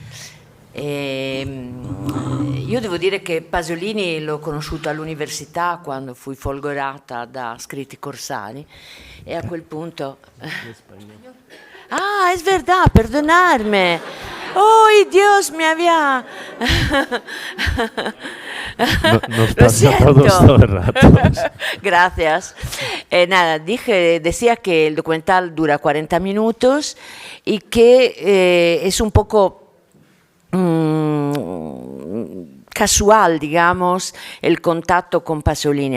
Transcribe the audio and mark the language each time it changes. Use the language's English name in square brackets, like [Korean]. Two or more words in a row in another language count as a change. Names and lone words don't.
[Italian] Io devo dire che Pasolini l'ho conosciuto all'università quando fui folgorata da scritti corsari e a quel punto... [Spanish] Ah, es verdad, perdonarme. ¡Oh, Dios, me había... Nos pasa a todos todo el rato. Gracias. Nada, decía que el documental dura 40 minutos y que es un poco casual, digamos, el contacto con Pasolini.